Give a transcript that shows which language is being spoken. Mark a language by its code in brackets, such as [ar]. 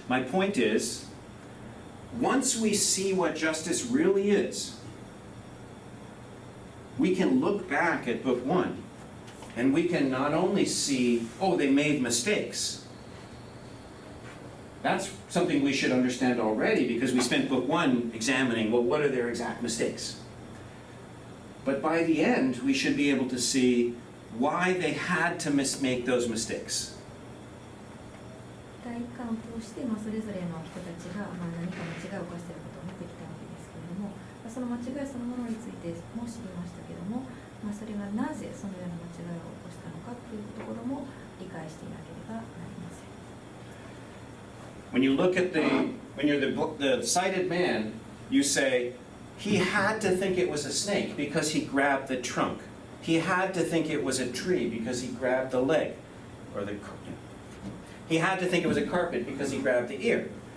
[en] My point is, once we see what justice really is, we can look back at Book 1 and we can not only see, oh, they made mistakes. That's something we should understand already because we spent Book 1 examining, well, what are their exact mistakes? But by the end, we should be able to see why they had to make those mistakes. [ja] 第一巻を通して、それぞれの人たちが、何か間違いを犯していることを見てきたわけですけれども、その間違いそのものについても知りましたけれども、それがなぜそのような間違いを起こしたのかというところも理解していなければなりません。 [en] When you look at when you're the sighted man, you say, he had to think it was a snake because he grabbed the trunk. He had to think it was a tree because he grabbed the leg, or he had to think it was a carpet because he grabbed the ear.